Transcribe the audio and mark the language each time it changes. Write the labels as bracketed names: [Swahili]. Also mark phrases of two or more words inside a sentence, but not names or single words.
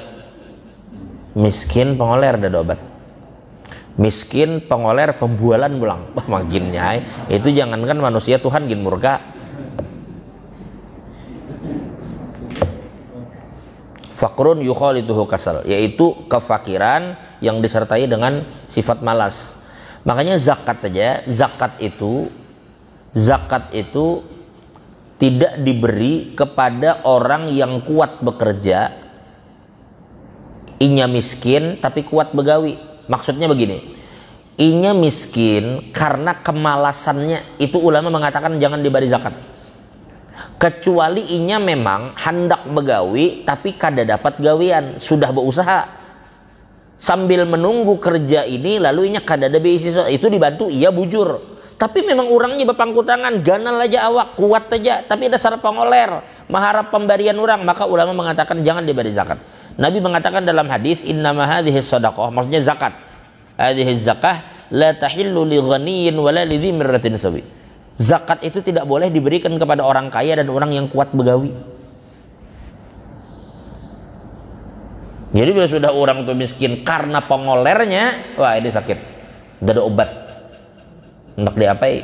[Banjar] Miskin pengoler ada obat. Miskin pengoler pembualan pulang. Wah, makin nyai. Itu jangankan manusia, Tuhan gin murka. [Arabic] فقر يخالطه كسل, [Indonesian] yaitu kefakiran yang disertai dengan sifat malas. Makanya zakat itu tidak diberi kepada orang yang kuat bekerja, [Banjar] inya miskin tapi kuat begawi. Maksudnya begini, inya miskin karena kemalasannya, itu ulama mengatakan jangan diberi zakat. Kecuali inya memang hendak begawi tapi kada dapat gawian, sudah berusaha sambil menunggu kerja ini, lalu inya kada ada beasiswa, itu dibantu, iya bujur. Tapi memang orangnya berpangku tangan, ganal aja awak, kuat aja, tapi dasar pengoler, [Indonesian] mengharap pemberian orang, maka ulama mengatakan jangan diberi zakat. Nabi mengatakan dalam hadis, [Arabic] إنما هذه صدقة, [Indonesian] maksudnya zakat. [Arabic] هذه زكاة لا تحل لغني ولا لذي مرة سوي. [Indonesian] Zakat itu tidak boleh diberikan kepada orang kaya dan orang yang kuat begawi. Jadi bila sudah orang itu miskin karena pengolernya, wah ini sakit, tidak ada obat, hendak diapai.